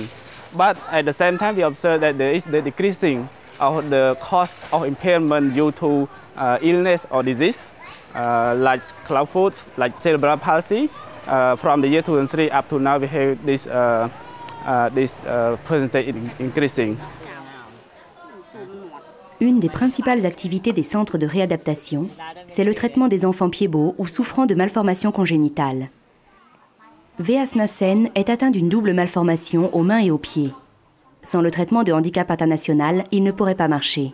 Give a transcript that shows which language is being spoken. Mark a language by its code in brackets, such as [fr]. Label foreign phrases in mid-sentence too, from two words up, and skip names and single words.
[en] But at the same time, we observe that there is the decreasing of the cost of impairment due to illness or disease, like clubfoot, like cerebral palsy. From the year 2003 up to now, we have this percentage increasing. [fr] Une des principales activités des centres de réadaptation, c'est le traitement des enfants pieds-bots ou souffrant de malformations congénitales. Veas Nassen est atteint d'une double malformation aux mains et aux pieds. Sans le traitement de handicap international, il ne pourrait pas marcher.